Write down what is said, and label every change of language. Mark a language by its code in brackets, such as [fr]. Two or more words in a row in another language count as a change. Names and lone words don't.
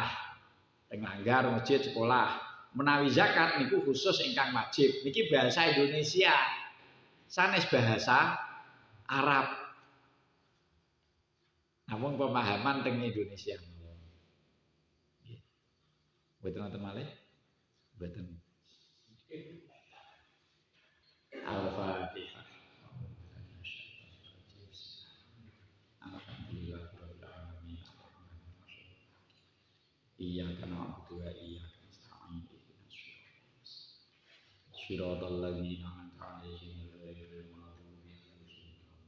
[jv] Teng langgar masjid sekolah. Menawi zakat niku khusus ingkang wajib. Niki bahasa Indonesia. Sanes bahasa Arab. Namung pemahaman teng Indonesia. Mboten wonten malih? Mboten. Al-Fatihah. [ar] الحمد لله رب العالمين. إياك نعبد وإياك نستعين. صراط الذين أنعمت عليهم غير المغضوب عليهم.